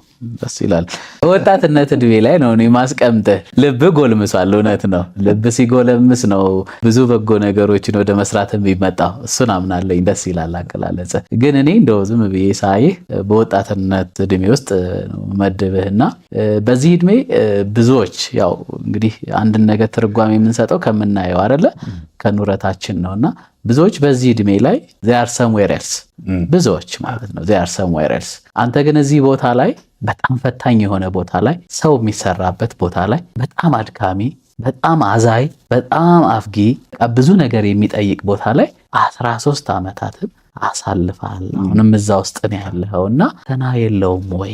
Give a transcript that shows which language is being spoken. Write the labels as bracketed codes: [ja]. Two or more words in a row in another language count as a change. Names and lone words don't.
[am] ደስ ይላል። ወጣትነት እድሜ ላይ ነው እኔ ማስቀምጥህ። ልብ ጎልምሷል። እውነት ነው። ልብ ሲጎለምስ ነው ብዙ በጎ ነገሮችን ወደ መስራት የሚመጣው። እሱን አምናለኝ። ደስ ይላል አገላለጽ። ግን እኔ እንደው ዝም ብዬ ሳይህ በወጣትነት እድሜ ውስጥ መድብህና በዚህ እድሜ ብዙዎች ያው እንግዲህ አንድን ነገር ትርጓሜ የምንሰጠው ከምናየው አይደለ ከኑረታችን ነውና ብዙዎች በዚህ እድሜ ላይ [en] they are somewhere else [am] ብዙዎች ማለት ነው [en] they are somewhere else። [am] አንተ ግን እዚህ ቦታ ላይ በጣም ፈታኝ የሆነ ቦታ ላይ ሰው የሚሰራበት ቦታ ላይ በጣም አድካሚ፣ በጣም አዛይ፣ በጣም አፍጊ ብዙ ነገር የሚጠይቅ ቦታ ላይ 13 ዓመታትን አሳልፈሃል። አሁንም እዛ ውስጥ ነው ያለኸውና ፈተና የለውም ወይ?